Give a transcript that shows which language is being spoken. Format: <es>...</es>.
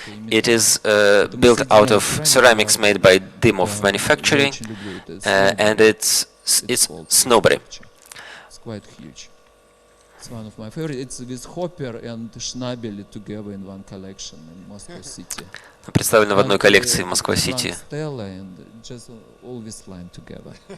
<en>It is built out of ceramics made by Dimov Manufacturing, and it's snowberry. It's quite huge. It's one of my favorites. It's with Hopper and Schnabel together in one collection in Moscow City.</en> <ru>Представлено в одной коллекции в Москва-Сити.</ru> <en>Just always line together.</en>